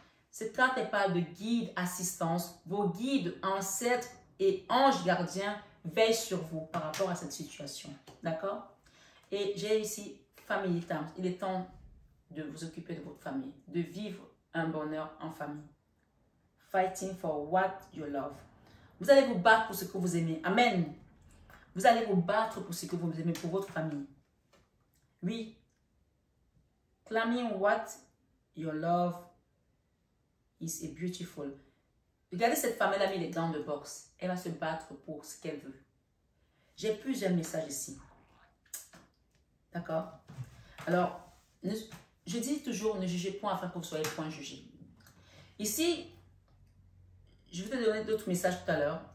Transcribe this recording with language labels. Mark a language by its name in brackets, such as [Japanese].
[French] Cette carte parle de guide, assistance. Vos guides, ancêtres et anges gardiens veillent sur vous par rapport à cette situation. D'accord? Et j'ai ici family time. Il est temps de vous occuper de votre famille, de vivre un bonheur en famille. [English] Fighting for what you love. [French] Vous allez vous battre pour ce que vous aimez. Amen. Vous allez vous battre pour ce que vous aimez, pour votre famille. Oui. [English] Claiming what you love is a beautiful. [French] Regardez cette femme, elle a mis les gants de boxe. Elle va se battre pour ce qu'elle veut. J'ai plusieurs messages ici. D'accord? Alors, je dis toujours, ne jugez point afin que vous soyez point jugés. Ici, je vais te donner d'autres messages tout à l'heure.